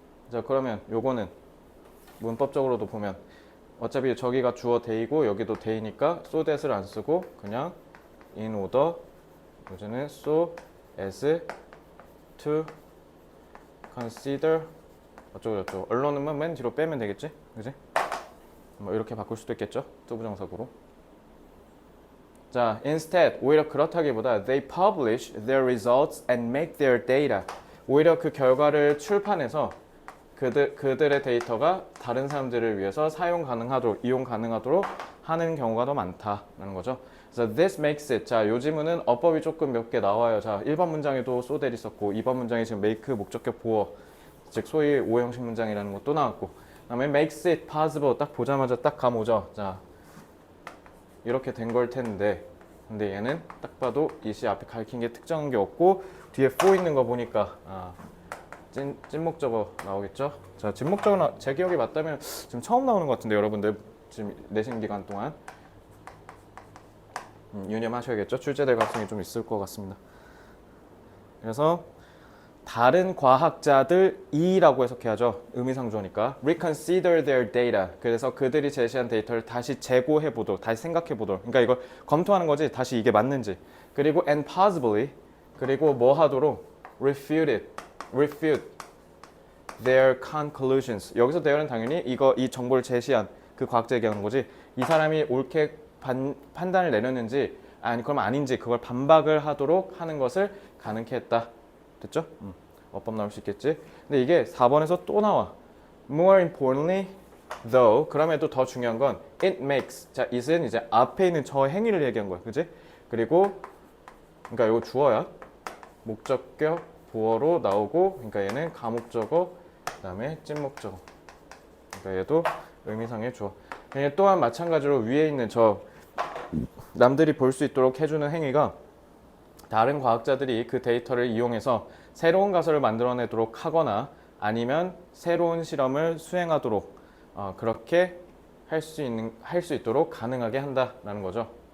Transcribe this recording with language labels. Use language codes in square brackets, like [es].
[ko] 자, 그러면 요거는 문법적으로도 보면 어차피 저기가 주어 대이고 여기도 대이니까 so that을 안 쓰고 그냥 in order, 요즘은 [en] so as to consider [ko] 어쩌고저쩌고, 언론은 맨 뒤로 빼면 되겠지? 그지? 뭐 이렇게 바꿀 수도 있겠죠? 투부정사구로. [en] 자, instead, [ko] 오히려 그렇다기보다 [en] they publish their results and make their data. [ko] 오히려 그 결과를 출판해서 그들의 데이터가 다른 사람들을 위해서 이용 가능하도록 하는 경우가 더 많다라는 거죠. [en] 그래서 this makes it. [ko] 자, 요 지문은 어법이 조금 몇 개 나와요. 자, 1번 문장에도 so that 있었고 2번 문장에 지금 make 목적격 보어, 즉 소위 오형식 문장이라는 것도 나왔고, 그다음에 [en] makes it possible [ko] 딱 보자마자 딱 감 오죠. 자, 이렇게 된 걸 텐데, 근데 얘는 딱 봐도 이시 앞에 가리킨 게 특정한 게 없고 뒤에 for 있는 거 보니까 찐목적어 나오겠죠. 자, 찐목적어는 제 기억이 맞다면 지금 처음 나오는 것 같은데 여러분들 지금 내신 기간 동안 유념하셔야겠죠. 출제될 가능성이 좀 있을 것 같습니다. 그래서 다른 과학자들이라고 해석해야죠. [en] 의미상조니까. reconsider their data. [ko] 그래서 그들이 제시한 데이터를 다시 재고해 보도록, 다시 생각해 보도록. 그러니까 이걸 검토하는 거지. 다시 이게 맞는지. 그리고 [en] and possibly, [ko] 그리고 뭐 하도록? [en] refute their conclusions. [ko] 여기서 there는 당연히 이 정보를 제시한 그 과학자 얘기하는 거지. 이 사람이 옳게 판단을 내렸는지 아니 그럼 아닌지 그걸 반박을 하도록 하는 것을 가능케 했다. 됐죠? 어법 나올 수 있겠지. 근데 이게 4번에서 또 나와. [en] More importantly, though, [ko] 그럼에도 더 중요한 건 [en] it makes. [ko] 자, it은 이제 앞에 있는 저 행위를 얘기한 거야, 그지? 그리고 그러니까 이거 주어야. 목적격 보어로 나오고, 그러니까 얘는 가목적어, 그다음에 찐목적어. 그러니까 얘도 의미상의 주어. 얘 또한 마찬가지로 위에 있는 저 남들이 볼 수 있도록 해주는 행위가 다른 과학자들이 그 데이터를 이용해서 새로운 가설을 만들어내도록 하거나 아니면 새로운 실험을 수행하도록 그렇게 할 수 있도록 가능하게 한다라는 거죠.